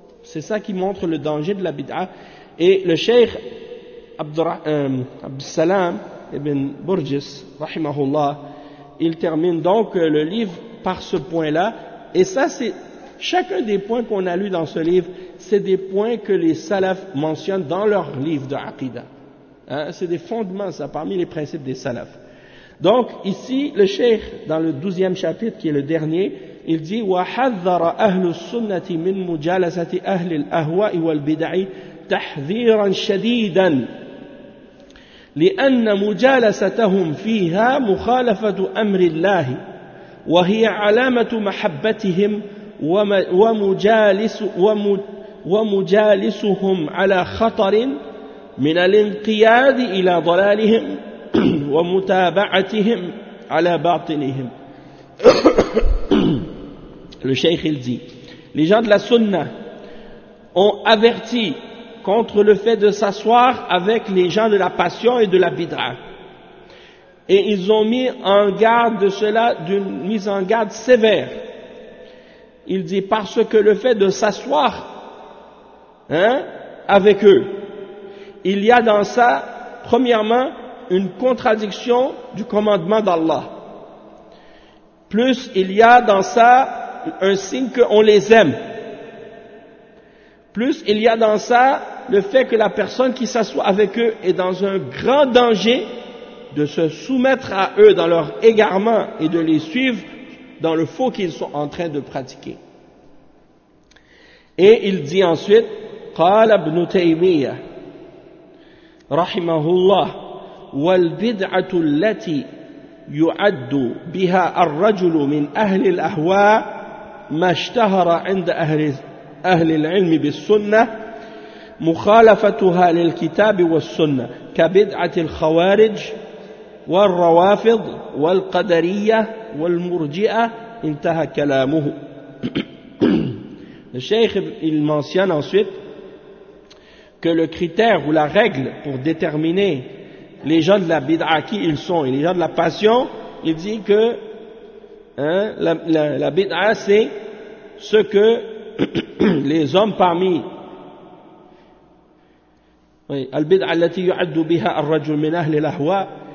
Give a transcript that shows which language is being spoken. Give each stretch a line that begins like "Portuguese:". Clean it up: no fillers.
French: C'est ça qui montre le danger de la bid'a. Et le cheikh Abdussalam ibn Burgess, rahimahullah, il termine donc le livre par ce point-là. Et ça, c'est chacun des points qu'on a lus dans ce livre, c'est des points que les salafs mentionnent dans leur livre de Aqidah. Hein, c'est des fondements, ça, parmi les principes des salafs. Donc, ici, le cheikh, dans le 12e chapitre, qui est le dernier, il dit «
Arabic: وَحَذَّرَ أَهْلُ السُّنَّةِ مِنْ مُجَالَسَةِ أَهْلِ الْأَهْوَاءِ وَالْبِدَعِ تَحْذِيرًا شَدِيدًا لِأَنَّ مُجَالَسَتَهُمْ فِيهَا مُخَالَفَةُ أَمْرِ اللَّهِ وَهِيَ عَلَامَةُ مَحَبَّتِهِمْ وَمُجَالِسُهُمْ عَلَى خَطَرٍ من الانقياد إلى ضلالهم ومتابعتهم على باطنهم.
French: Le cheikh il dit, les gens de la sunna ont averti contre le fait de s'asseoir avec les gens de la passion et de la bid'a, et ils ont mis en garde de cela, d'une mise en garde sévère. Il dit parce que le fait de s'asseoir avec eux, il y a dans ça, premièrement, une contradiction du commandement d'Allah. Plus, il y a dans ça un signe qu'on les aime. Plus, il y a dans ça le fait que la personne qui s'assoit avec eux est dans un grand danger de se soumettre à eux dans leur égarement et de les suivre dans le faux qu'ils sont en train de pratiquer. Et il dit ensuite,
Arabic: « قال ابن تيمية رحمه الله والبدعة التي يعد بها الرجل من أهل الأهواء ما اشتهر عند أهل العلم بالسنة مخالفتها للكتاب والسنة كبدعة الخوارج والروافض والقدرية والمرجئة انتهى كلامه.
French: الشيخ il mentionne ensuite que le critère ou la règle pour déterminer les gens de la bid'a qui ils sont et les gens de la passion, il dit que la bid'a c'est ce que les hommes parmi
Arabic: al-bid'a allati yu'addu biha ar-rajul min ahli al-ahwa.